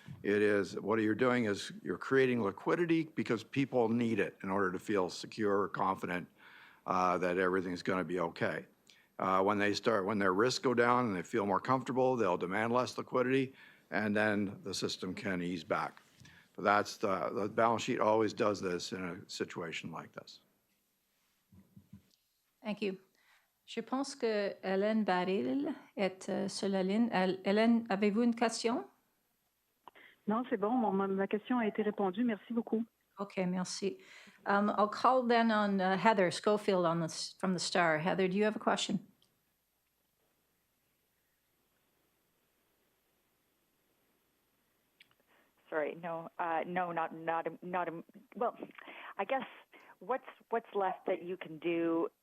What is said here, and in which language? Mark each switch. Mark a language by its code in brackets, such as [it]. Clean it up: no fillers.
[en] It is, what you're doing is you're creating liquidity because people need it in order to feel secure or confident that everything's going to be okay. When their risks go down and they feel more comfortable, they'll demand less liquidity. and then the system can ease back. But that's the balance sheet always does this in a situation like this. Thank you. [fr] Je pense que Hélène Baril est sur la ligne. Hélène, avez-vous une question? Non, c'est bon. Ma question a été répondue. Merci beaucoup. Okay, merci. [en] I'll call then on Heather Schofield from the Star. Heather, do you have a question? Sorry, no, not. Well, I guess what's left that you can do?